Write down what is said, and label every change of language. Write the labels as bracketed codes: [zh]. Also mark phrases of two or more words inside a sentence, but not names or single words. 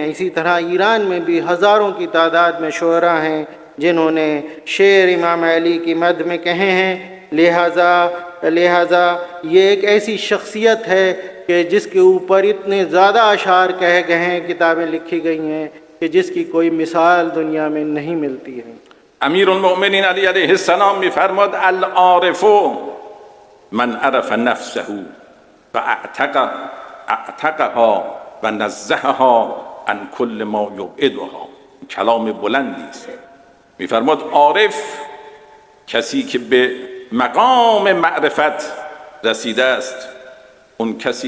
[hi] इसी तरह ईरान में भी हज़ारों की तादाद में शुअरा हैं जिन्होंने शेर इमाम अली की मद में कहे हैं. लिहाजा ये एक ऐसी शख्सियत है कि जिसके ऊपर इतने ज़्यादा अशार कहे गए हैं, किताबें लिखी गई हैं कि जिसकी कोई मिसाल दुनिया में नहीं मिलती है. [fa] امیرالمؤمنین علی علیه السلام می‌فرماد [ar] العارف من عرف نفسه و اعتقها و نزهها عن کل ما یبعدها. [fa] کلام بلندی است. می‌فرماد عارف کسی که به مقام معرفت رسیده است، اون کسی